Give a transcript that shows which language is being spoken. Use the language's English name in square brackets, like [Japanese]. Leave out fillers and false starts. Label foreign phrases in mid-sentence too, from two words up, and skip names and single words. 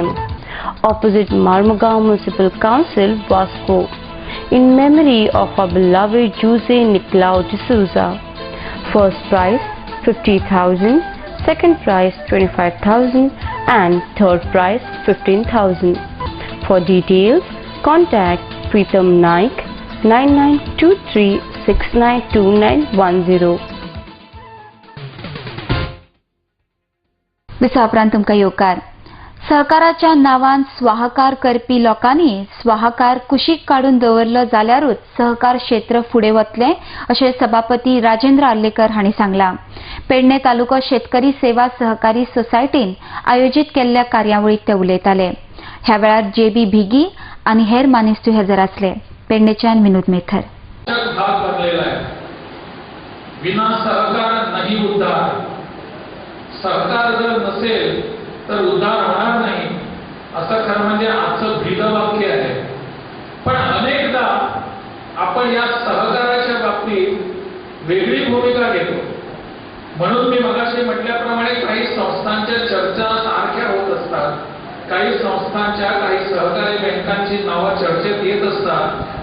[English] opposite Marmugao Municipal Council, Vasco, in memory of our beloved Jose Nicolau de Souza. First prize 50,000, second prize 25,000 and third prize 15,000. For details, contact Pritam Naik 9923692910. [Konkani] विसा उपरांत तुमकां येवकार. सहकाराच्या नांवान स्वाहाकार करपी लोकांनी स्वाहाकार कुशीक काडून दवरलो जाल्यारूच सहकार क्षेत्र फुडें वतलें अशें सभापती राजेंद्र आर्लेकर हांणी सांगलां. पेडणे तालुको शेतकरी सेवा सहकारी सोसायटीन आयोजीत केल्ल्या कार्यावळीत ते उलयताले. ह्या वेळार जेबी भिगी आनी हेर मानेस्तू हजर आसले. पेडणेच्यान विनोद मेथर. [Hindi] बिना सहकार नहीं उद्धार. [Marathi] सहकार जर नसेल तर उद्धार होणार नाही, असं खरं म्हणजे आजचं ब्रीदवाक्य आहे. पण अनेकदा आपण या सहकाराच्या बाबतीत वेगळी भूमिका घेतो. म्हणून मी मगाशी म्हटल्याप्रमाणे काही संस्थांच्या चर्चा सारख्या होत असतात, काही संस्थांच्या काही सहकारी बँकांची नावं चर्चेत येत असतात.